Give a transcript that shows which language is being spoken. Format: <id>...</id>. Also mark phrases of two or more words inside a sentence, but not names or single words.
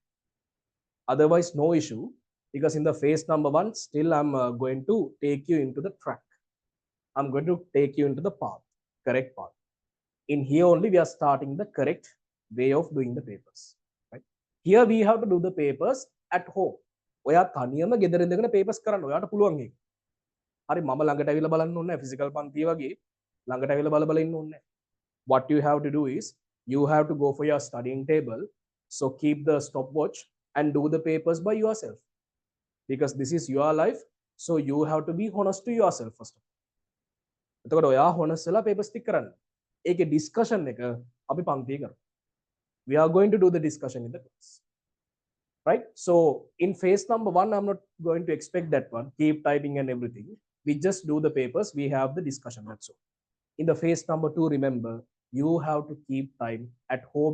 <en>Otherwise, no issue, because in the phase number 1, still I'm going to take you into the track. I'm going to take you into the path, correct path. In here only, we are starting the correct way of doing the papers, right? Here we have to do the papers at home.</en> <si>ඔයා තනියම ගෙදර ඉඳගෙන papers කරන්න ඔයාට පුළුවන් ඒක. හරි මම ළඟට අවිලා බලන්න ඕනේ නැහැ physical පන්තිය වගේ ළඟට අවිලා බල බල ඉන්න ඕනේ නැහැ.</si> <en>What you have to do is you have to go for your studying table. So keep the stopwatch and do the papers by yourself. Because this is your life. So you have to be honest to yourself first of all.</en> <si>එතකොට ඔයා honest වෙලා papers ටික කරන්න. ඒකේ discussion එක අපි පන්තියේ කරමු.</si> <en>We are going to do the discussion in the class. Right? So in phase number 1, I'm not going to expect that one. Keep typing and everything. We just do the papers. We have the discussion. That's all. In the phase number 2, remember, you have to keep time at home.</en>